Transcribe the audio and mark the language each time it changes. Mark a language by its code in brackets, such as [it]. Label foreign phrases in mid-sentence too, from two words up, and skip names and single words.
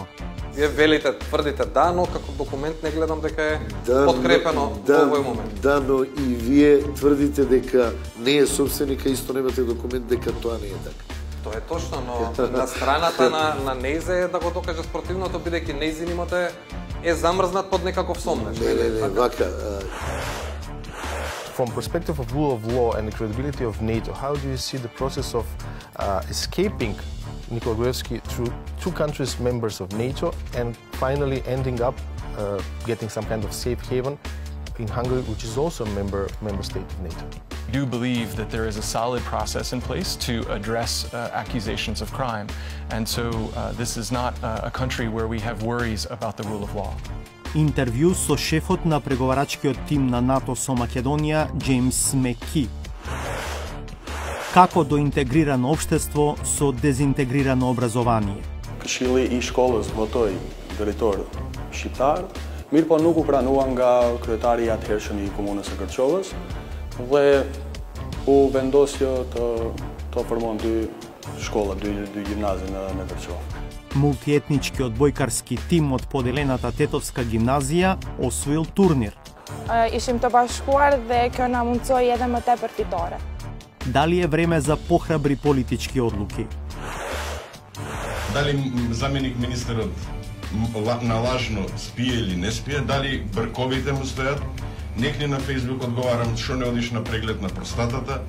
[mk] Вие велите, тврдите да, но како документ не гледам дека е подкрепено во овој момент. Да, но и вие тврдите дека не е собственика, исто немате документ дека тоа не е така. Тоа е точно, но на страната на Нејзе е да го докаже спротивното, бидејќи Нејзин имате е замрзнат под некаков сомнеж. Не, вака. [en] From perspective of rule of law and the credibility of NATO, how do you see the process of escaping Nikola Gruevski through two countries members of NATO and finally ending up getting some kind of safe haven in Hungary, which is also a member state of NATO? I do believe that there is a solid process in place to address accusations of crime, and so this is not a country where we have worries about the rule of law. [mk] Интервју со шефот на преговарачкиот тим на НАТО со Македонија, Джеймс Меки. Како до интегрирано општество со дезинтегрирано образование? [sq] Këshilli I shkollës votoi drejtor shqiptar, mirë po nuk u pranua nga kryetari I atëhershëm I komunës së Kërçovës dhe u vendosë të formon dy shkolla, dy gjimnazi në Kërçovë. [mk] Мултиетнички одбојкарски тим од поделената Тетовска гимназија освоил турнир. [sq] Ishim të bashkuar dhe kjo na mundsoi edhe më tepër fitore. [mk] Дали е време за похрабри политички одлуки? Дали заменик министерот налажно спие или не спие, дали брковите му стојат? Некни на Фейсбук одговарам што не одиш на преглед на простатата.